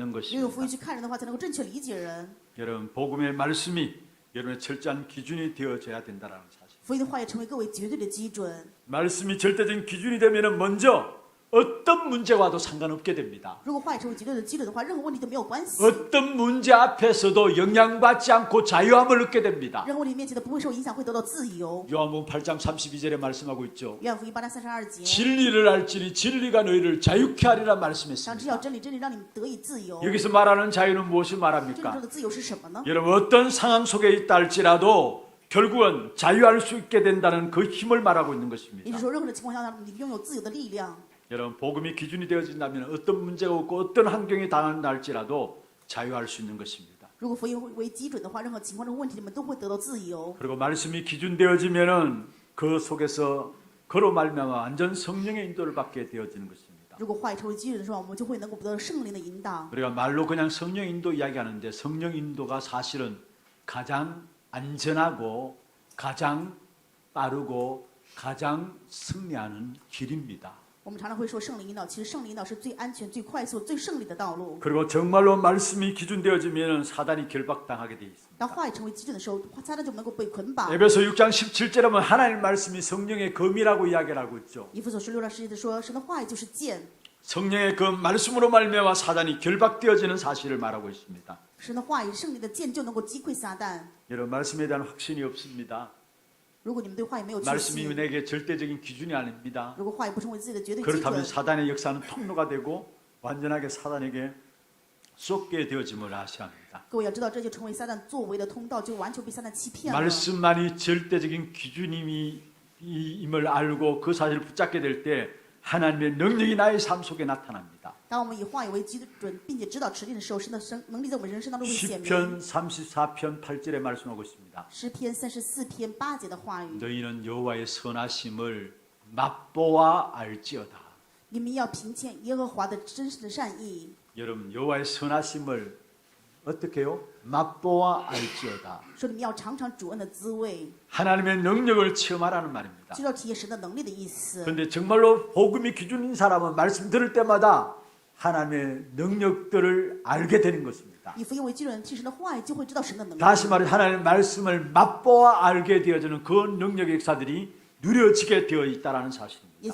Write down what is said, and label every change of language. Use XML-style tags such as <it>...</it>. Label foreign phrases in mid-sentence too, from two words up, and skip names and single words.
<zh>拥有</zh> <ko>것입니다.</ko> <zh>福音去看人的话，才能够正确理解人。</zh> <ko>여러분 복음의 말씀이 여러분의 철저한 기준이 되어져야 된다는 사실.</ko> <zh>福音的话也成为各位绝对的基准。</zh> <ko>말씀이 절대적인 기준이 되면은 먼저 어떤 문제와도 상관없게 됩니다.</ko> <zh>如果话语成为绝对的基准的话，任何问题都没有关系。</zh> <ko>어떤 문제 앞에서도 영향받지 않고 자유함을 얻게 됩니다.</ko> <zh>任何问题面前都不会受影响，会得到自由。</zh> <ko>요한복음 8장 32절에 말씀하고 있죠.</ko> <zh>约翰福音8章32节，</zh> <ko>진리를 알지니 진리가 너희를 자유케 하리라</ko> <zh>想知道</zh> <ko>말씀했습니다.</ko> <zh>真理，真理让你们得以自由。</zh> <ko>여기서 말하는 자유는 무엇을</ko> <zh>真正</zh> <ko>말합니까?</ko> <zh>的自由是什么呢？</zh> <ko>여러분 어떤 상황 속에 있다 할지라도 결국은 자유할 수 있게 된다는 그 힘을 말하고 있는</ko> <zh>也</zh> <ko>것입니다.</ko> <zh>就是说，任何的情况下，你拥有自由的力量。</zh> <ko>여러분 복음이 기준이 되어진다면 어떤 문제가 없고 어떤 환경이 당한다 할지라도 자유할 수 있는 것입니다.</ko> <zh>如果福音为基准的话，任何情况的问题你们都会得到自由。</zh> <ko>그리고 말씀이 기준되어지면은 그 속에서 그로 말미암아 완전 성령의 인도를 받게 되어지는 것입니다.</ko> <zh>如果话语成为基准的时候，我们就会能够得到圣灵的引导。</zh> <ko>우리가 말로 그냥 성령 인도 이야기하는데 성령 인도가 사실은 가장 안전하고 가장 빠르고 가장 승리하는 길입니다.</ko> <zh>我们常常会说圣灵引导，其实圣灵引导是最安全、最快速、最胜利的道路。</zh> <ko>그리고 정말로 말씀이 기준되어지면 사단이 결박당하게 되어 있습니다.</ko> <zh>当话语成为基准的时候，撒旦就能够被捆绑。</zh> <ko>에베소 6장 17절에 보면 하나님 말씀이 성령의 검이라고 이야기를 하고 있죠.</ko> <zh>以弗所书6章17节说，神的话语就是剑，</zh> <ko>성령의 그 말씀으로 말미암아 사단이 결박되어지는 사실을 말하고 있습니다.</ko> <zh>神的话语，圣灵的剑就能够击溃撒旦。</zh> <ko>여러분 말씀에 대한 확신이 없습니다.</ko> <zh>如果你们对话语没有确</zh> <ko>말씀이</ko> <zh>信，</zh> <ko>내게 절대적인 기준이 아닙니다.</ko> <zh>如果话语不成为自己的绝对基</zh> <ko>그렇다면</ko> <zh>准，</zh> <ko>사단의 역사는 통로가 되고 완전하게 사단에게 쏟게 되어짐을 아셔야 합니다.</ko> <zh>各位要知道，这就成为撒旦作为的通道，就完全被撒旦欺骗了。</zh> <ko>말씀만이 절대적인 기준임을 알고 그 사실을 붙잡게 될 때 하나님의 능력이 나의 삶 속에 나타납니다.</ko> <zh>当我们以话语为基准，并且指导持定的时候，神的能力在我们人生当中会显明。</zh> <ko>시편 34편 8절에 말씀하고 있습니다.</ko> <zh>诗篇34篇8节的话语，</zh> <ko>너희는 여호와의 선하심을 맛보아 알지어다. 你们要凭见耶和华的真实的善意。 여러분 여호와의 선하심을 어떻게 해요? 맛보아 알지어다.</ko> <zh>说你们要尝尝主恩的滋味，</zh> <ko>하나님의 능력을 체험하라는 말입니다.</ko> <zh>知道体验神的能力的意思。</zh> <ko>그런데 정말로 복음이 기준인 사람은 말씀 들을 때마다 하나님의 능력들을 알게 되는 것입니다.</ko> <zh>以福音为基准，听神的话语，就会知道神的能力。</zh> <ko>다시 말해 하나님의 말씀을 맛보아 알게 되어지는 그 능력의 역사들이 누려지게 되어 있다는</ko> <zh>也</zh> <ko>사실입니다.</ko>